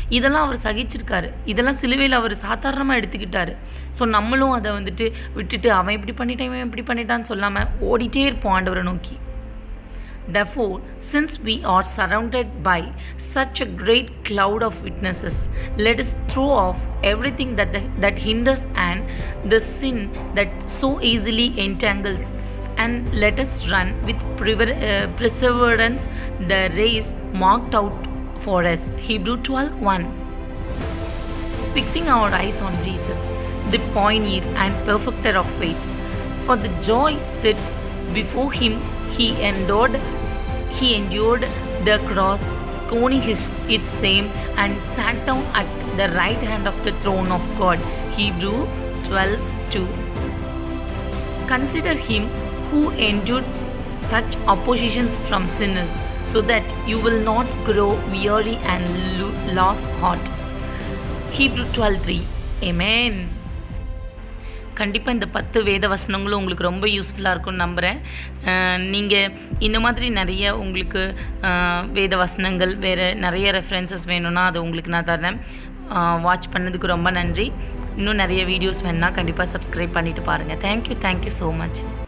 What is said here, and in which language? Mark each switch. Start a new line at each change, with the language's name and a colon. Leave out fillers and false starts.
Tamil: இதெல்லாம் அவர் சகிச்சிருக்காரு, இதெல்லாம் சிலுவையில் அவர் சாதாரணமாக எடுத்துக்கிட்டாரு. ஸோ நம்மளும் அதை விட்டுட்டு அவன் இப்படி பண்ணிட்டான் இவன் இப்படி பண்ணிட்டான்னு சொல்லாமல் ஓடிட்டே இருப்போம் ஆண்டவரை நோக்கி.
English: Therefore, since we are surrounded by such a great cloud of witnesses, let us throw off everything that hinders and the sin that so easily entangles, and let us run with perseverance the race marked out for us. Hebrews 12:1. Fixing our eyes on Jesus, the pioneer and perfecter of faith, for the joy set before him he endured the cross, scorning its shame, and sat down at the right hand of the throne of God. Hebrews 12:2. Consider him who endured such oppositions from sinners, so that you will not grow weary and lose heart. Hebrews 12:3. Amen.
Tamil: கண்டிப்பாக இந்த 10 வேத வசனங்களும் உங்களுக்கு ரொம்ப யூஸ்ஃபுல்லாக இருக்கும்னு நம்புகிறேன். நீங்கள் இந்த மாதிரி நிறைய உங்களுக்கு வேத வசனங்கள் வேறு நிறைய ரெஃபரன்சஸ் வேணும்னா அதை உங்களுக்கு நான் தரேன். வாட்ச் பண்ணதுக்கு ரொம்ப நன்றி. இன்னும் நிறைய வீடியோஸ் வேணுன்னா கண்டிப்பாக சப்ஸ்கிரைப் பண்ணிவிட்டு பாருங்கள். Thank you so much.